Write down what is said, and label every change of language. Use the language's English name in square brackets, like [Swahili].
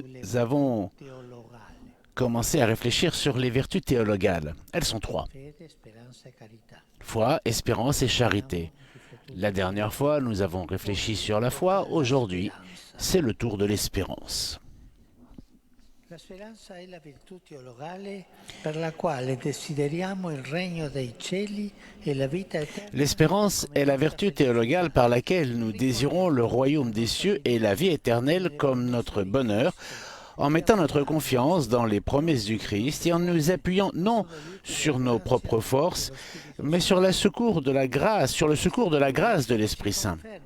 [Italian] sulle [French] avons [Italian] teologale, [French] commencé à réfléchir sur les vertus théologales. Elles sont 3. [Italian] fede, speranza e carità. [French] Foi, espérance et charité. La dernière fois, nous avons réfléchi sur la foi. Aujourd'hui, c'est le tour de l'espérance. [Italian] La speranza è la virtù teologale per la quale desideriamo il regno dei cieli e la vita eterna. [French] L'espérance est la vertu théologale par laquelle nous désirons le royaume des cieux et la vie éternelle comme notre bonheur, en mettant notre confiance dans les promesses du Christ et en nous appuyant non sur nos propres forces, mais sur le secours de la grâce de l'Esprit Saint.